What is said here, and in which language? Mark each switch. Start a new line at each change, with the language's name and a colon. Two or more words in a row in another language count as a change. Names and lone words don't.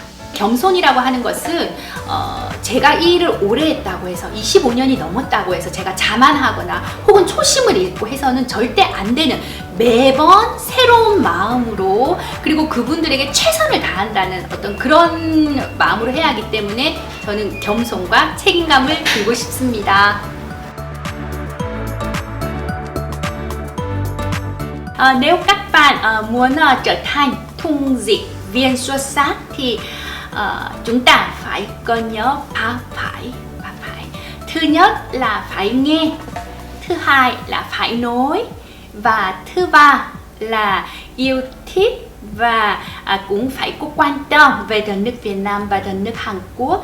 Korean: 겸손이라고 하는 것은 제가 이 일을 오래 했다고 해서 25년이 넘었다고 해서 제가 자만하거나 혹은 초심을 잃고 해서는 절대 안 되는, 매번 새로운 마음으로, 그리고 그분들에게 최선을 다한다는 어떤 그런 마음으로 해야 하기 때문에 저는 겸손과 책임감을 들고 싶습니다.
Vietnamese: Nếu các bạn muốn trở thành thung dịch viên xuất sắc thì chúng ta phải có nhớ phải. Thứ nhất là phải nghe, thứ hai là phải nói, và thứ ba là yêu thích và cũng phải có quan tâm về đất nước Việt Nam và đất nước Hàn Quốc.